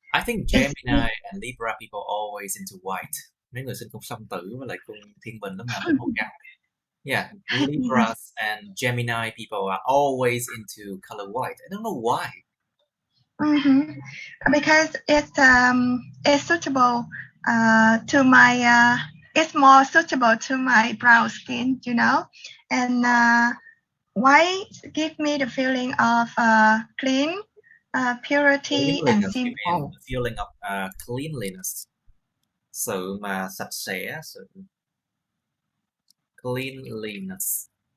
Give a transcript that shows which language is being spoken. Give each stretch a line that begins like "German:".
English: I think Gemini and Libra people always into white.
Vietnamese: Mấy người sinh cung Song Tử với lại cung Thiên Bình lúc nào cũng màu trắng.
English: Yeah, Libras and Gemini people are always into color white. I don't know why. Because it's suitable to my it's more suitable to my brown skin, you know, and white give me the feeling of clean, purity, and simple. The feeling of cleanliness.
Vietnamese: Sự mà sạch sẽ, sự cleanliness.